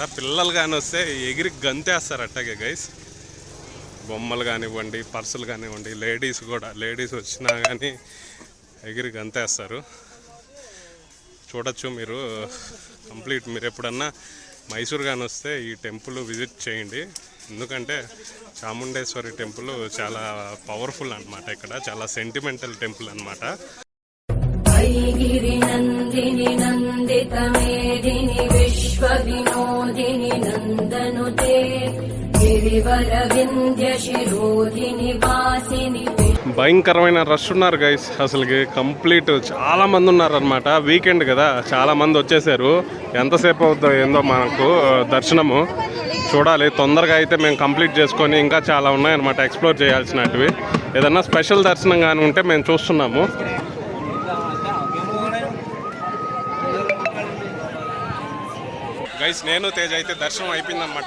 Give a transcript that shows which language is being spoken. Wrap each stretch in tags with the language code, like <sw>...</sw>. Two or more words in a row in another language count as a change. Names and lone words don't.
<te>పిల్లలు కానీ వస్తే ఎగిరి గంతేస్తారు అట్టాగే గైస్. బొమ్మలు కానివ్వండి, పర్సులు కానివ్వండి, లేడీస్ కూడా, లేడీస్ వచ్చినా కానీ ఎగిరి గంతేస్తారు. చూడొచ్చు మీరు కంప్లీట్. మీరు ఎప్పుడన్నా మైసూర్ కానీ వస్తే ఈ</te> <en>temple visit</en> <te>చేయండి. ఎందుకంటే చాముండేశ్వరి టెంపుల్ చాలా పవర్ఫుల్ అనమాట. ఇక్కడ చాలా</te> <en>sentimental temple</en> <te>అనమాట.</te> <sa>गिरिनन्दिनि नन्दितमेदिनि विश्वविनोदिनि नन्दनुते गिरिवरविन्द्यशिरोधिनि वासिनि.</sa> <te>భయంకరమైన రష్ ఉన్నారు గైస్. అసలుకి కంప్లీట్ చాలా మంది ఉన్నారనమాట. వీకెండ్ కదా, చాలా మంది వచ్చేసారు. ఎంతసేపు అవుతుందో ఏందో మనకు దర్శనము చూడాలి. తొందరగా అయితే మేము కంప్లీట్ చేసుకొని ఇంకా చాలా ఉన్నాయన్నమాట ఎక్స్ప్లోర్ చేయాల్సినవి. ఏదన్నా స్పెషల్ దర్శనం కానీ ఉంటే మేము చూస్తున్నాము. గైస్ నేను తేజ్ అయితే దర్శనం అయిపోయిందనమాట.</te>